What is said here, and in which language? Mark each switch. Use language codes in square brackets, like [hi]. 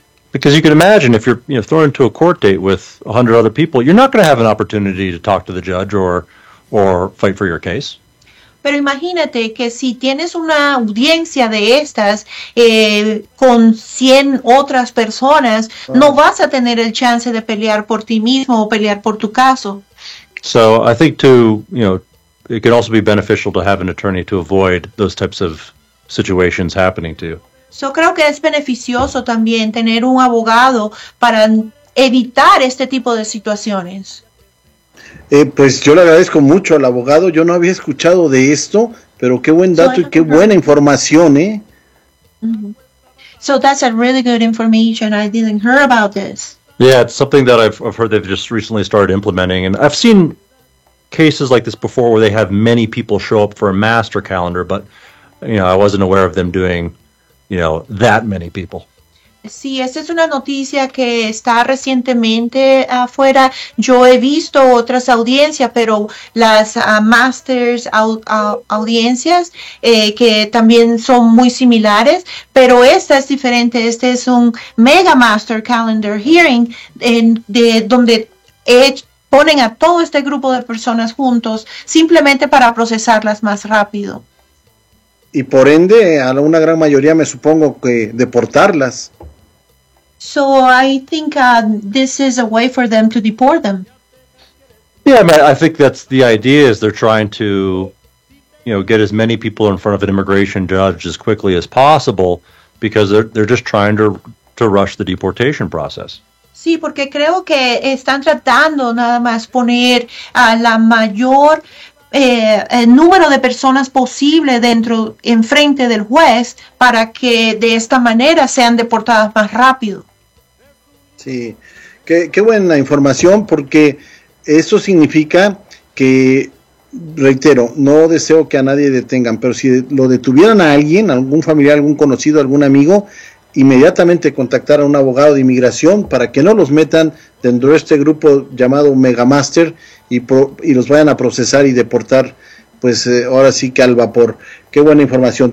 [en] Because you can imagine if you're, you know, thrown into a court date with 100 other people, you're not going to have an opportunity to talk to the judge or fight for your case. [es] Pero imagínate que si tienes una audiencia de estas con 100 otras personas, no vas a tener el chance de pelear por ti mismo o pelear por tu caso. [en] So I think too, you know, it can also be beneficial to have an attorney to avoid those types of situations happening to you. [es] So creo que es beneficioso también tener un abogado para evitar este tipo de situaciones. Pues yo le agradezco mucho al abogado. Yo no había escuchado de esto, pero qué buen dato y qué buena información, ¿eh? Mm-hmm. [en] So that's a really good information. I didn't hear about this. Yeah, it's something that I've heard they've just recently started implementing, and I've seen cases like this before where they have many people show up for a master calendar, but you know, I wasn't aware of them doing, you know, that many people. [es] Sí, esa es una noticia que está recientemente afuera. Yo he visto otras audiencias, pero las masters audiencias que también son muy similares, pero esta es diferente. Este es un mega master calendar hearing de donde ponen a todo este grupo de personas juntos simplemente para procesarlas más rápido. Y por ende, a una gran mayoría me supongo que deportarlas. [en] So I think this is a way for them to deport them. Yeah, I think that's the idea, is they're trying to, you know, get as many people in front of an immigration judge as quickly as possible, because they're just trying to rush the deportation process. [es] Sí, porque creo que están tratando nada más poner a la mayor el número de personas posible dentro, en frente del juez, para que de esta manera sean deportadas más rápido. Sí, qué buena información, porque eso significa que, reitero, no deseo que a nadie detengan, pero si lo detuvieran a alguien, algún familiar, algún conocido, algún amigo, inmediatamente contactar a un abogado de inmigración para que no los metan dentro de este grupo llamado Megamaster y los vayan a procesar y deportar, pues ahora sí que al vapor. Qué buena información.